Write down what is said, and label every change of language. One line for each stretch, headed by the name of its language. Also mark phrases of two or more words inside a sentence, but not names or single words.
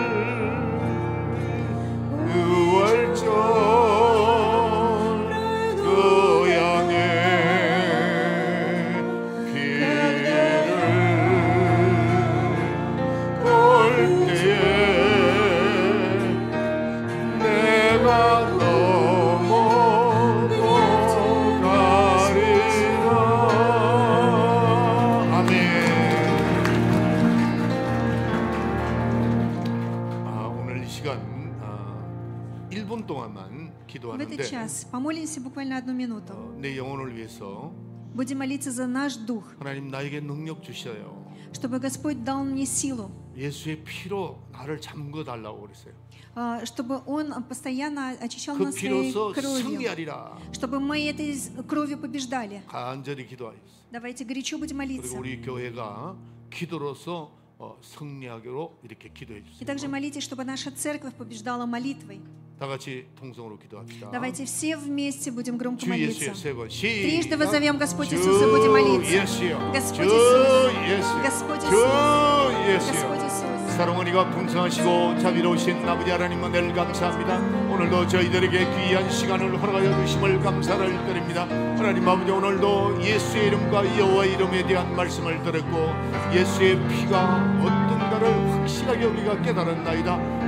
Korean: 유월절 그 양에 피를 볼 때에 내가 넘어가리라. 아멘. 오늘 이 시간 1분 동안만
Russian: В
Korean: 기도하는데
Russian: этот час помолимся буквально 1 минуту.
Korean: 내 영혼을 위해서
Russian: Будем молиться за наш дух,
Korean: 하나님 나에게 능력 주셔요.
Russian: чтобы Господь дал мне силу,
Korean: 예수의 피로 나를 잠궈 달라고 그랬어요.
Russian: чтобы Он постоянно очищал
Korean: 그
Russian: нас своей
Korean: 피로서
Russian: кровью,
Korean: 승리하리라.
Russian: чтобы мы этой кровью побеждали.
Korean: 간절히 기도하겠습니다.
Russian: Давайте горячо будем
Korean: 그리고
Russian: молиться.
Korean: 우리 교회가 기도로서 승리하기로 이렇게 기도해
Russian: И
Korean: 주세요.
Russian: также молитесь, чтобы наша церковь побеждала молитвой.
Korean: 다 같이 통성으로 기도합시다.
Russian: Давайте все вместе будем громко
Korean: 주
Russian: молиться.
Korean: 예수의 세 번.
Russian: Трижды
Korean: 시작.
Russian: возовем Господь
Korean: 주
Russian: Иисус и будем молиться.
Korean: 예수여.
Russian: Господь
Korean: 주
Russian: Иисус.
Korean: 예수여.
Russian: Господь
Korean: 주
Russian: Иисус.
Korean: 예수여.
Russian: Господь Иисус.
Korean: 사랑하는 이가 풍성하시고 자비로우신 아버지 하나님 은혜를 감사합니다. 오늘도 저희들에게 귀한 시간을 허락하여 주심을 감사를 드립니다. 하나님 아버지 오늘도 예수의 이름과 여호와의 이름에 대한 말씀을 들었고 예수의 피가 어떤가를 확실하게 우리가 깨달았나이다.